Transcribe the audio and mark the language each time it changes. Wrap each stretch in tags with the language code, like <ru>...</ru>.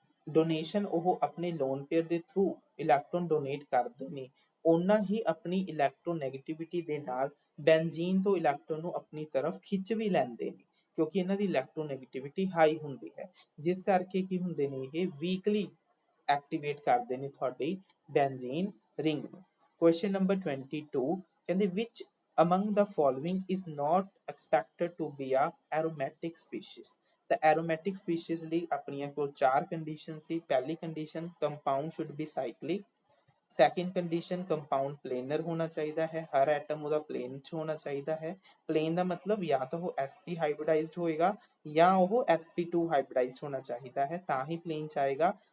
<pa>Donation ਉਹ ਆਪਣੇ loan pair ਦੇ ਥਰੂ ਇਲੈਕਟ੍ਰੋਨ ਡੋਨੇਟ ਕਰਦੇ ਨੇ, ਓਨਾ ਹੀ ਆਪਣੀ ਇਲੈਕਟ੍ਰੋਨੈਗੇਟਿਵਿਟੀ ਦੇ ਨਾਲ ਬੈਂਜ਼ੀਨ ਤੋਂ ਇਲੈਕਟ੍ਰੋਨ ਨੂੰ ਆਪਣੀ ਤਰਫ ਖਿੱਚ ਵੀ ਲੈਂਦੇ ਨੇ, ਕਿਉਂਕਿ ਇਹਨਾਂ ਦੀ ਇਲੈਕਟ੍ਰੋਨੈਗੇਟਿਵਿਟੀ ਹਾਈ ਹੁੰਦੀ ਹੈ, ਜਿਸ ਕਰਕੇ ਕੀ ਹੁੰਦੇ ਨੇ ਇਹ ਵੀਕਲੀ ਐਕਟੀਵੇਟ ਕਰਦੇ ਨੇ ਤੁਹਾਡੀ ਬੈਂਜ਼ੀਨ ਰਿੰਗ ਨੂੰ। ਕੁਐਸਚਨ ਨੰਬਰ 22 ਕਹਿੰਦੇ</pa> <en>which among the following is not expected to be a aromatic species।</en> <pa>ਤਾਂ aromatic species ਲਈ ਆਪਣੀਆਂ ਕੋਲ ਚਾਰ ਕੰਡੀਸ਼ਨ ਸੀ। ਪਹਿਲੀ condition compound</pa> <en>should be cyclic,</en> <pa>second condition compound planner ਹੋਣਾ ਚਾਹੀਦਾ ਹੈ, ਹਰ ਐਟਮ ਉਹਦਾ ਪਲੇਨ ਚ ਹੋਣਾ ਚਾਹੀਦਾ ਹੈ। ਪਲੇਨ ਦਾ ਮਤਲਬ ਜਾਂ ਤਾਂ ਉਹ sp ਹਾਈਬ੍ਰਿਡਾਈਜ਼ਡ ਹੋਏਗਾ ਜਾਂ ਉਹ sp2 ਹਾਈਬ੍ਰਿਡਾਈਜ਼ਡ ਹੋਣਾ ਚਾਹੀਦਾ ਹੈ, ਤਾਂ ਹੀ ਪਲੇਨ ਚ ਆਏਗਾ।</pa>